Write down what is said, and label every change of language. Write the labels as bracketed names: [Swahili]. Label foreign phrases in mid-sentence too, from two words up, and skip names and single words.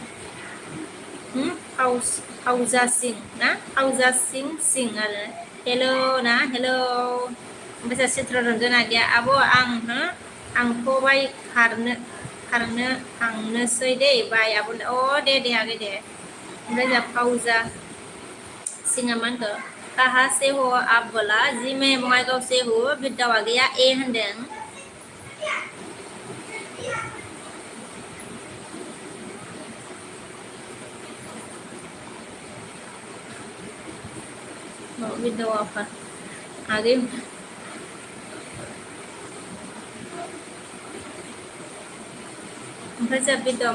[Bodo] फावजासिं ना फावजासिं सिं आरो हेलौ ना हेलौ ओमफ्राय जोंहा चित्ररन्जना गैया आब' आंथ' बाय खारनो थांनोसै दे बाय आब' अ दे आगै दे ओमफ्राय जोंहा फावजा सिङा मा होनखो [Hindi] काहा से हो आप बोला जी मैं बङाइगाव से हूँ [Bodo] बिद्दाव आगैया ए होनदों बिद्दाव आफा आगै ओमफ्राय जों बिद्दाव